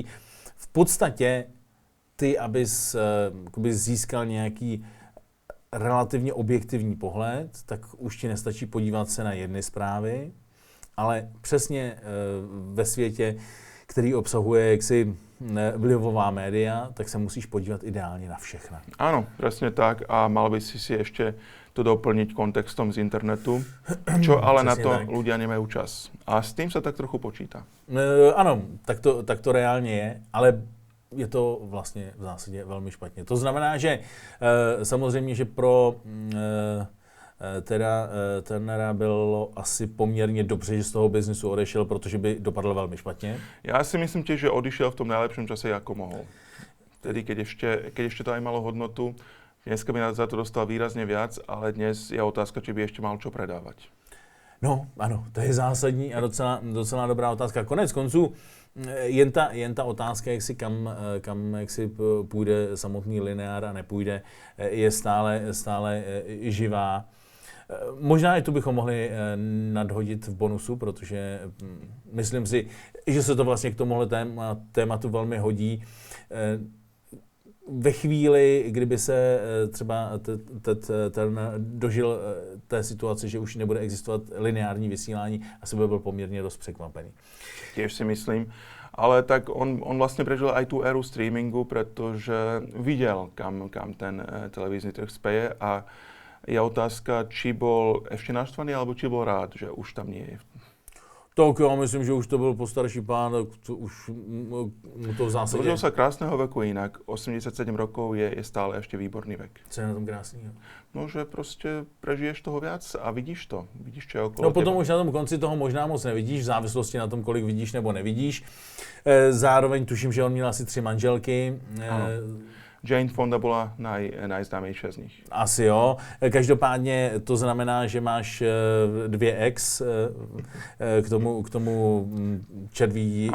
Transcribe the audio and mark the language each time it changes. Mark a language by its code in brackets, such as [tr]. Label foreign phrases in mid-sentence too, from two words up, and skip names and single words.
[cs] V podstatě ty, abys získal nějaký relativně objektivní pohled, tak už ti nestačí podívat se na jedny zprávy, ale přesně ve světě, který obsahuje jaksi vlivová média, tak se musíš podívat ideálně na všechna. [sk] Áno, presne tak a mal by si ešte to doplniť kontextom z internetu, čo ale na to tak ľudia nemajú čas. A s tým sa tak trochu počíta. [cs] Ano, tak to reálně je, ale je to vlastně v zásadě velmi špatně. To znamená, že samozřejmě, že pro Turnera bylo asi poměrně dobře, že z toho biznisu odešel, protože by dopadl velmi špatně. [sk] Já si myslím tiež, že odišiel v tom najlepšom čase, ako mohol. Vtedy, keď ešte to aj malo hodnotu, dneska by za to dostal výrazne viac, ale dnes je otázka, či by ešte mal čo predávať. [cs] No, ano, to je zásadní a docela dobrá otázka. Konec konců, jen ta otázka, kam půjde samotný lineár a nepůjde, je stále živá. Možná i tu bychom mohli nadhodit v bonusu, protože myslím si, že se to vlastně k tomuhle tématu velmi hodí. Ve chvíli, kdyby se třeba ten dožil té situace, že už nebude existovat lineární vysílání, asi by byl poměrně dost překvapený. [sk] Tiež si myslím. Ale tak on vlastne prežil aj tú éru streamingu, pretože videl, kam ten televízny trh speje a je otázka, či bol ešte naštvaný, alebo či bol rád, že už tam nie je. [cs] Tak já myslím, že už to byl postarší pán, už mu to v zásadě... [sk] Dožil sa krásneho veku inak. 87 rokov je stále ešte výborný vek. [cs] Co je na tom krásného? [sk] No, že prostě prežiješ toho viac a vidíš to. Vidíš, čo je okolo [cs] No potom [sk] teba. [cs] už na tom konci toho možná moc nevidíš, v závislosti na tom, kolik vidíš nebo nevidíš. Zároveň tuším, že on měl asi 3 manželky. [sk] Jane Fonda bola najznámejšia z nich. [cs] Asi jo. Každopádně to znamená, že máš 2 ex k tomu červí...